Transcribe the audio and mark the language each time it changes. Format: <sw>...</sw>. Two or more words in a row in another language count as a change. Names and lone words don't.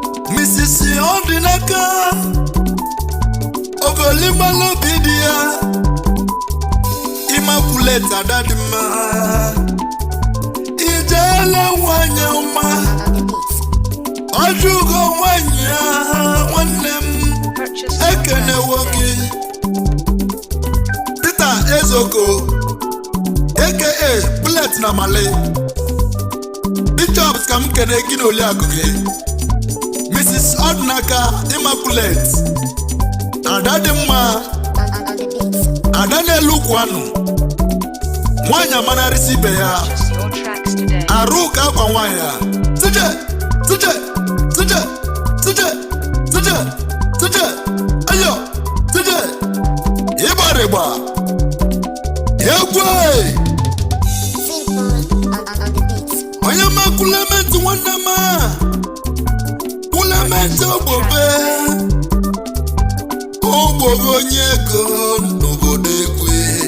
<ig>Misisi Ọdịnaka, Ogolimalụ obi dị ya. Immaculate ada dị mma. Ijeele nwanyị ọma. Ọjụgo nwanyị ya, nwanne m.</ig> <en>Purchase your Ekenewo tracks gị. today.</en> <ig>Peter Ezoko, A K A Bullet na Mali. Bishop ka m kene gị na oriakụ gị. Mrs. Ọdịnaka Immaculate. Ada dị mma. Ada na-elu ukwu anụ. Nwaanyị amanarịsị ibe ya.</ig> <en>Purchase your tracks today.</en> <ig>Arụ ka akwa nwaanyị a. Tije, tije, tije, tije, tije, tije. Ayo, tije. Ịgba rịgba. Egwu e. Onye ma Clement nwanne m a. Clement Ogbobe. Ogbobe onye ego n'obodo Egwe.</ig>